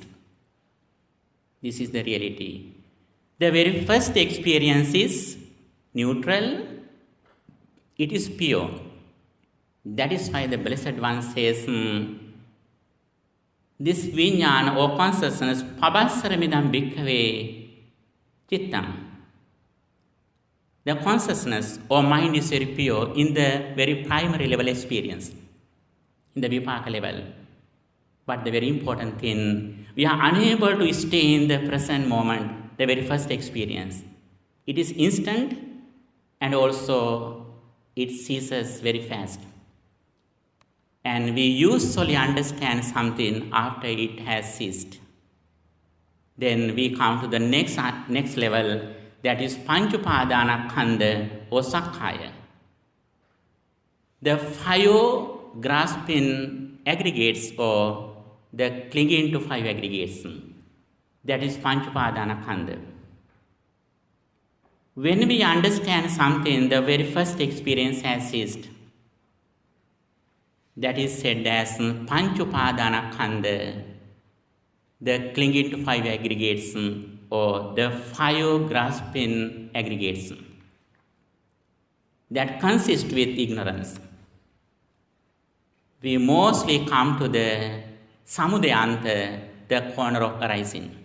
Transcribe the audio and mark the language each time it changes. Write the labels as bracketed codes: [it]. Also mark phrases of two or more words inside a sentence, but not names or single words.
[en] This is the reality. The very first experience is neutral. It is pure. That is why the Blessed One says, this vijnana or consciousness, [pi] pabassaramidam bhikkhave chittam. [en] The consciousness or mind is very pure in the very primary level experience, in the vipaka level. But the very important thing, we are unable to stay in the present moment, the very first experience. It is instant and also it ceases very fast. And we usually understand something after it has ceased. Then we come to the next level, that is [pi] panchupadana khanda [en] or sakkaya. The five grasping aggregates or the clinging to five aggregates, that is [pi] panchupadana khanda. [en] When we understand something, the very first experience has ceased. That is said as [pi] panchupadana khanda, [en] the clinging to five aggregates or the five grasping aggregates that consist with ignorance. We mostly come to the samudayanta, the corner of arising.